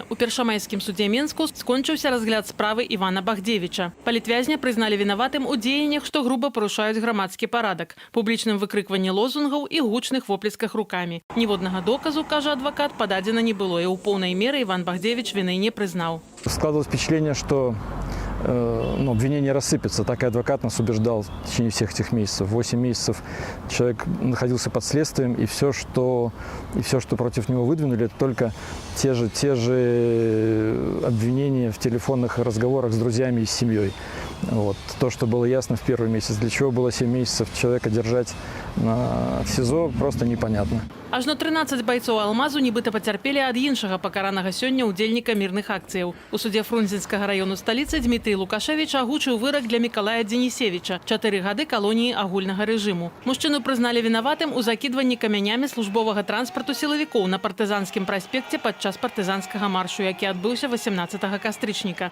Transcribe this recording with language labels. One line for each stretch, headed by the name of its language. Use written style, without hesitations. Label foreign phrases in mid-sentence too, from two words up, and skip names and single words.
Belarusian: У першамайскім судзе Менску скончыўся разгляд справы Івана Багдзевіча. Палітвязня прызналі вінаватым у дзеяннях, што груба парушаюць грамадскі парадак, публічным выкрыкванні лозунгаў і гучных воплесках рукамі. Ніводнага доказу, кажа адвакат, пададзена не было, і ў поўнай меры Іван Багдзевіч віны не прызнаў.
Russian: Складывалось впечатление, что обвинение рассыпется. Так и адвокат нас убеждал в течение всех этих месяцев. 8 месяцев человек находился под следствием, и все, что против него выдвинули, это только те же обвинения в телефонных разговорах с друзьями и с семьей. Вот. То, что было ясно в первый месяц. Для чего было 7 месяцев человека держать в СИЗО, просто непонятно.
Belarusian: Ажно 13 байцоў «Алмазу» нібыта пацярпелі ад іншага пакаранага сёння ўдзельніка мірных акцыяў. У судзе Фрунзенскага раёну сталіцы Дмітрий Лукашевіч агучыў вырак для Мікалая Дзенісевіча – 4 гады калоніі агульнага рэжыму. Мужчыну прызналі вінаватым у закідванні камянямі службовага транспарту сілавікоў на партызанскім праспекце падчас партызанскага маршу, які адбыўся 18 кастрычніка.